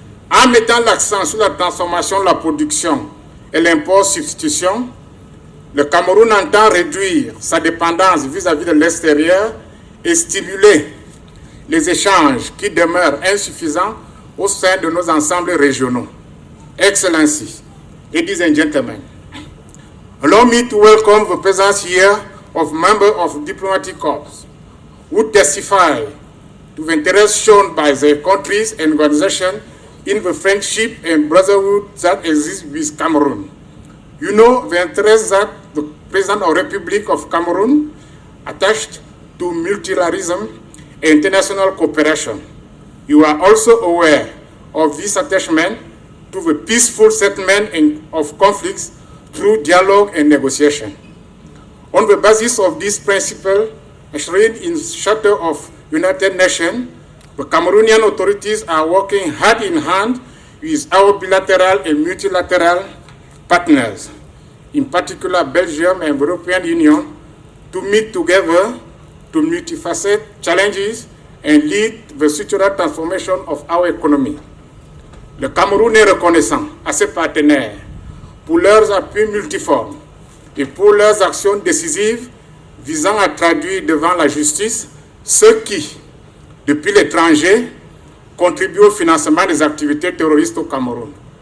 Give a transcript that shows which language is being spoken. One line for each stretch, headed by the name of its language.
French: En mettant l'accent sur la transformation de la production et l'import-substitution, le Cameroun entend réduire sa dépendance vis-à-vis de l'extérieur et stimuler les échanges qui demeurent insuffisants au sein de nos ensembles régionaux.
English: Excellencies, ladies and gentlemen, allow me to welcome the presence here of members of diplomatic corps who testify to the interest shown by their countries and organizations in the friendship and brotherhood that exists with Cameroon. You know the interest that the President of the Republic of Cameroon attached to multilateralism and international cooperation. You are also aware of this attachment to the peaceful settlement of conflicts through dialogue and negotiation. On the basis of this principle, enshrined in the Charter of United Nations, the Cameroonian authorities are working hand in hand with our bilateral and multilateral partners, in particular Belgium and the European Union, to meet together to multifaceted challenges and lead the structural transformation of our economy.
French: Le Cameroun est reconnaissant à ses partenaires pour leurs appuis multiformes et pour leurs actions décisives visant à traduire devant la justice ceux qui, depuis l'étranger, contribuent au financement des activités terroristes au Cameroun.